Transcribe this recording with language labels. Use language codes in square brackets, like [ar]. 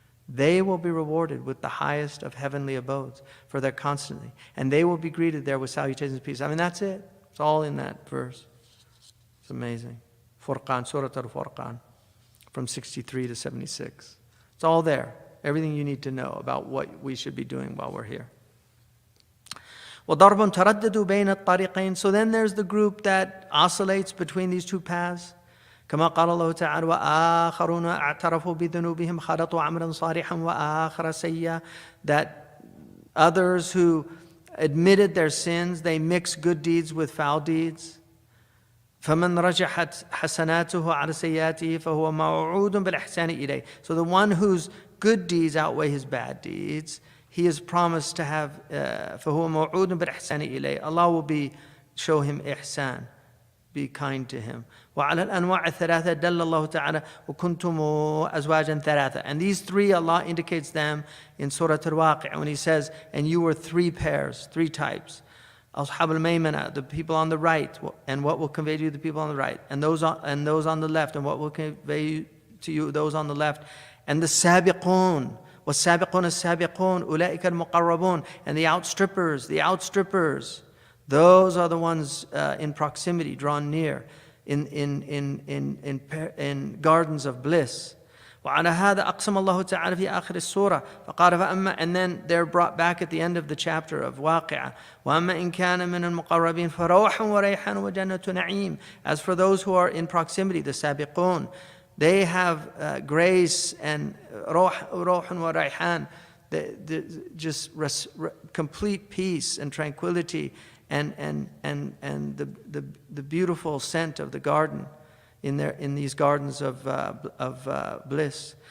[en] They will be rewarded with the highest of heavenly abodes for their constancy, and they will be greeted there with salutations and peace. I mean, that's it. It's all in that verse. It's amazing. Furqan, Surah Al-Furqan, from 63 to 76. It's all there. Everything you need to know about what we should be doing while we're here. [ar] وَضَرْبٌ تَرَدَّدُوا بَيْنَ الطَّرِيقَيْنِ. [en] So then there's the group that oscillates between these two paths. [ar] كما قال الله تعالى وآخرون اعترفوا بذنوبهم خلطوا عملا صالحا وآخر سيئا. [en] That others who admitted their sins, they mix good deeds with foul deeds. [ar] فَمَنْ رَجَحَتْ حَسَنَاتُهُ عَلَى سَيِّئَاتِهِ فَهُوَ مَوْعُودٌ بِالْإِحْسَانِ إِلَيْهِ. [en] So the one whose good deeds outweigh his bad deeds, he is promised to have [ar] فَهُوَ مَوْعُودٌ بِالْإِحْسَانِ إِلَيْهِ. [en] Allah will show him ihsan, be kind to him. [ar] وَعَلَى الْأَنْوَاعِ الثَّلَاثَةِ دَلَّ اللَّهُ تَعَالَى وَكُنْتُمْ أَزْوَاجًا ثَلَاثًا. [en] And these three, Allah indicates them in Surah Al-Waqi' when he says, and you were three pairs, three types. Ashab al-Maymana, the people on the right, and what will convey to you the people on the right, and those on the left, and what will convey to you those on the left, and the sabiqun, [ar] والسابقون السابقون أولئك المقربون, [en] and the outstrippers, those are the ones in proximity, drawn near, in gardens of bliss. [ar] وعلى هذا أقسم الله تعالى في آخر السورة فقال فأما, [en] and then they're brought back at the end of the chapter of [ar] واقعة وأما إن كان من المقربين فروح وريحان وجنة نعيم. [en] As for those who are in proximity, the sabiqun, they have grace and [ar] روح وريحان, [en] just complete peace and tranquility and the beautiful scent of the garden in these gardens of bliss.